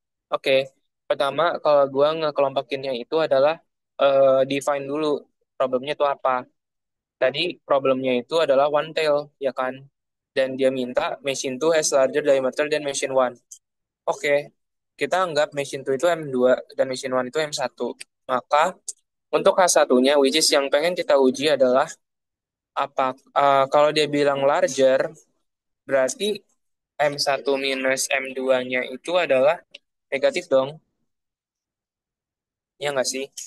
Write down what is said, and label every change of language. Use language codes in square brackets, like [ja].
[id] Oke, pertama kalau gua ngekelompokinnya itu adalah define dulu problemnya itu apa. Tadi problemnya itu adalah one tail, ya kan? Dan dia minta [en] machine 2 has larger diameter than machine 1. [id] Oke, kita anggap machine 2 itu M2 dan machine 1 itu M1. Maka untuk H1-nya, which is yang pengen kita uji adalah kalau dia bilang larger, berarti M1 minus M2-nya itu adalah negatif dong, ya nggak sih?